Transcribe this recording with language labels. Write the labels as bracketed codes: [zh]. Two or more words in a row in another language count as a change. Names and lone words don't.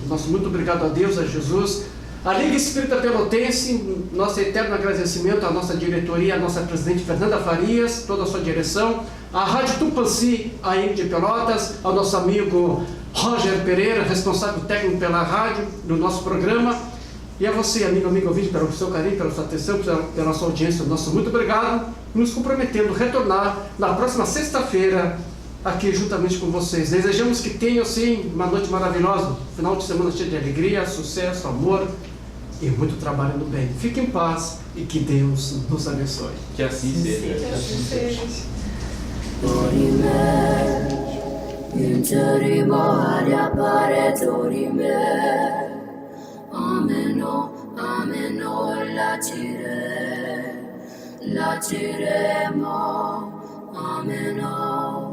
[pt] Nosso muito obrigado a Deus, a Jesus, a Liga Espírita Pelotense, nosso eterno agradecimento à nossa diretoria, à nossa presidente Fernanda Farias, toda a sua direção, à Rádio Tupãssi, AM de Pelotas, ao nosso amigo Roger Pereira, responsável técnico pela rádio, do nosso programa, e a você, amigo ouvinte, pelo seu carinho, pela sua atenção, pela sua audiência, nosso muito obrigado, nos comprometendo a retornar na próxima sexta-feira, aqui juntamente com vocês. Desejamos que tenham, sim, uma noite maravilhosa, final de semana cheio de alegria, sucesso, amor e muito trabalho no bem. Fique em paz e que Deus nos abençoe. Que assim seja. Que assim seja. Dorime, interimo aria pare dorime. Ameno, ameno, latiremo, ameno.